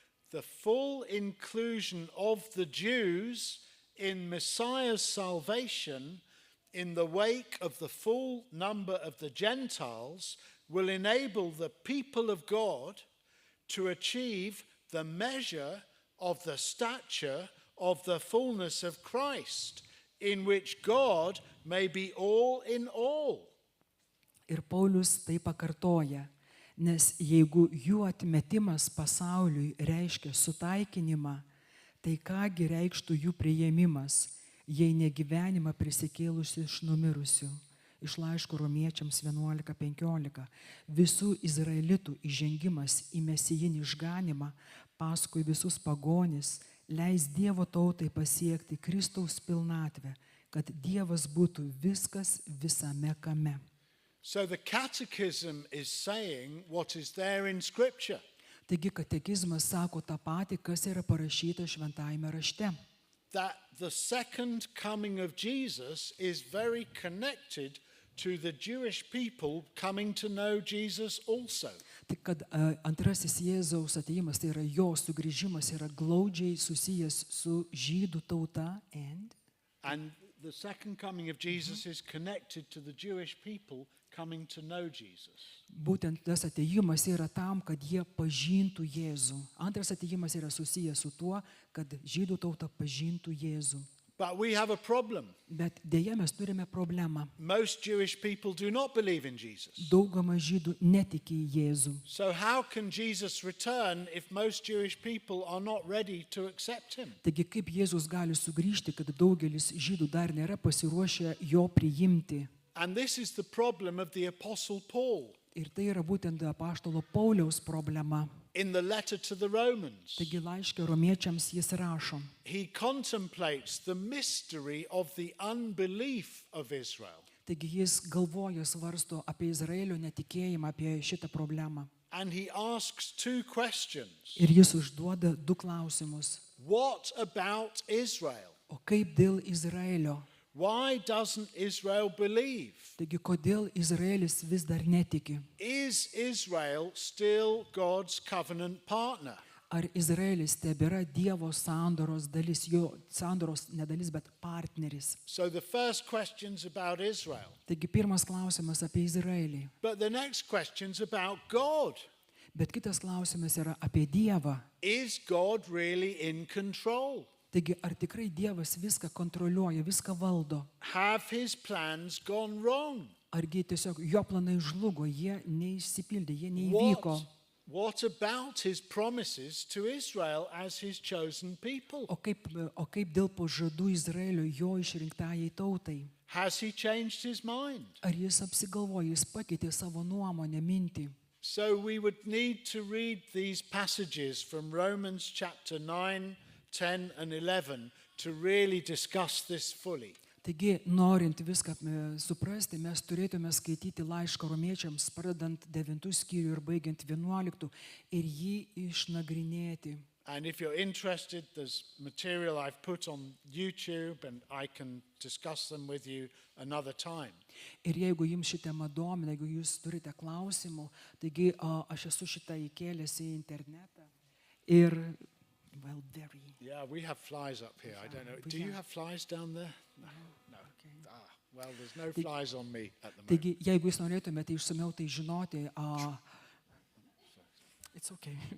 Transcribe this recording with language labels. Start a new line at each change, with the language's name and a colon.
English: The full inclusion of the Jews in Messiah's salvation in the wake of the full number of the Gentiles will enable the people of God to achieve the measure of the stature of the fullness of Christ, in which God may be all in all.
Lithuanian: Ir Paulius tai pakartoja, nes jeigu jų atmetimas pasauliui reiškia sutaikinimą, tai kągi reikštų jų priėmimas, jei ne gyvenimą prisikėlusi iš numirusių. Iš laiško Romiečiams 11:15. Visų izraelitų įžengimas į mesijinį išganimą paskui visus pagonis leis Dievo tautai pasiekti Kristaus pilnatvę, kad Dievas būtų viskas visame kame.
English: So the catechism is saying what is there in Scripture.
Lithuanian: Taigi katekizmas sako tą patį, kas yra parašyta šventajame rašte.
English: That the second coming of Jesus is very connected to the Jewish people coming to know Jesus also.
Lithuanian: Tik kad antrasis Jėzaus atėjimas, tai yra jo sugrįžimas, yra glaudžiai susijęs su žydų tauta.
English: And the second coming of Jesus is connected to the Jewish people coming to know Jesus.
Lithuanian: Būtent tas atėjimas yra tam, kad jie pažintų Jėzų. Antras atėjimas yra susijęs su tuo, kad žydų tauta pažintų Jėzų.
English: But we have a problem.
Lithuanian: Bet dėja mes turime problemą.
English: Most Jewish people do not believe in Jesus.
Lithuanian: Dauguma žydų netiki į Jėzų.
English: So how can Jesus return if most Jewish people are not ready to accept him?
Lithuanian: Taigi kaip Jėzus gali sugrįžti, kad daugelis žydų dar nėra pasiruošę jo priimti.
English: And this is the problem of the Apostle Paul
Lithuanian: Ir tai yra būtent apaštalo Pauliaus problema.
English: in the letter to the Romans.
Lithuanian: Taigi laiške romiečiams jis rašo.
English: He contemplates the mystery of the unbelief of Israel.
Lithuanian: Taigi jis galvoja, svarsto apie Izraelio netikėjimą, apie šitą problemą.
English: And he asks two questions.
Lithuanian: Ir jis užduoda du klausimus.
English: What about Israel?
Lithuanian: O kaip dėl Izraelio?
English: Why doesn't Israel believe?
Lithuanian: Taigi kodėl Izraelis vis dar netiki?
English: Is Israel still God's covenant partner?
Lithuanian: Ar Izraelis tebėra Dievo sandoros dalis, jo sandoros nedalis, bet partneris?
English: So the first question's about Israel.
Lithuanian: Taigi pirmas klausimas apie Izraelį.
English: But the next question's about God.
Lithuanian: Bet kitas klausimas yra apie Dievą.
English: Is God really in control?
Lithuanian: Taigi ar tikrai Dievas viską kontroliuoja, viską valdo?
English: Have his plans gone wrong?
Lithuanian: Argi tiesiog jo planai žlugo, jie neišsipildė, jie neįvyko?
English: What about his promises to Israel as his chosen people?
Lithuanian: O kaip dėl pažadų Izraelio jo išrinktajai tautai?
English: Has he changed his mind?
Lithuanian: Ar jis apsigalvojo, jis pakeitė savo nuomonę, mintį?
English: So we would need to read these passages from Romans chapter 9, 10 and 11 to really discuss this fully.
Lithuanian: Taigi, norint viską suprasti, mes turėtume skaityti laišką romiečiams, pradedant 9 skyrių ir baigiant 11 ir jį išnagrinėti.
English: And if you're interested, there's material I've put on YouTube and I can discuss them with you another time.
Lithuanian: Ir jeigu jums ši tema domina, jeigu jūs turite klausimų, taigi aš esu šitą įkėlęs į internetą. Ir,
English: well, very. Yeah, we have flies up here. I don't know. Do you have flies down there? No. Okay. Well, there's no flies on me at the moment.
Lithuanian: Taigi, jeigu jūs norėtumėte išsamiau tai žinoti,
English: it's okay.